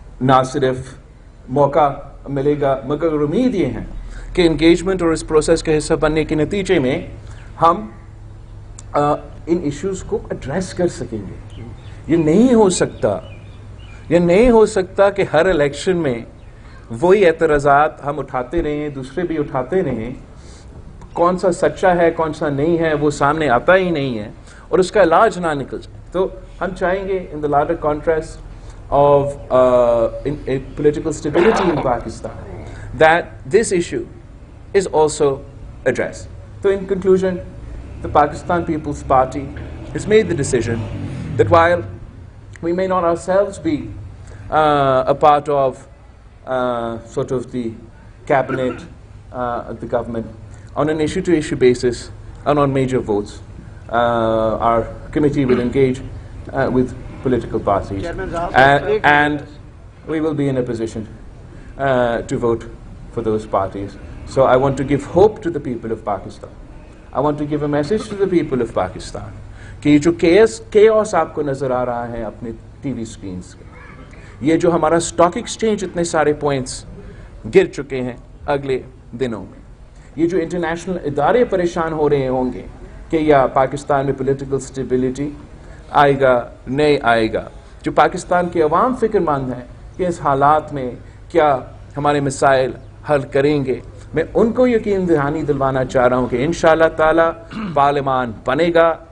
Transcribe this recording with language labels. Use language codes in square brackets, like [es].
[ur] نہ صرف موقع ملے گا مگر امید یہ ہے کہ انگیجمنٹ اور اس پروسیس کا حصہ بننے کے نتیجے میں ہم ان ایشوز کو ایڈریس کر سکیں گے. یہ نہیں ہو سکتا کہ ہر الیکشن میں وہی اعتراضات ہم اٹھاتے رہیں, دوسرے بھی اٹھاتے رہیں, کون سا سچا ہے کون سا نہیں ہے وہ سامنے آتا ہی نہیں ہے اور اس کا علاج نہ نکل جائے. تو ہم چاہیں گے [en] In the larger contrast of political stability in Pakistan that this issue is also addressed. So in conclusion, the Pakistan People's Party has made the decision that while we may not ourselves be a part of sort of the cabinet, the government, on an issue-to-issue basis and on major votes, our committee will engage with political parties and we will be in a position to vote for those parties. So I want to give hope to the people of Pakistan. I want to give a message to the people of Pakistan [ur] کہ یہ جو chaos آپ کو نظر آ رہا ہے اپنے T V screens کے, یہ جو ہمارا اسٹاک ایکسچینج اتنے سارے پوائنٹس گر چکے ہیں اگلے دنوں میں, یہ جو انٹرنیشنل ادارے پریشان ہو رہے ہوں گے کہ یا پاکستان میں پولیٹیکل اسٹیبلٹی آئے گا نہیں آئے گا, جو پاکستان کے عوام فکر مند ہیں کہ اس حالات میں کیا ہمارے مسائل حل کریں گے, میں ان کو یقین دہانی دلوانا چاہ رہا ہوں کہ انشاءاللہ تعالی پارلیمان بنے گا.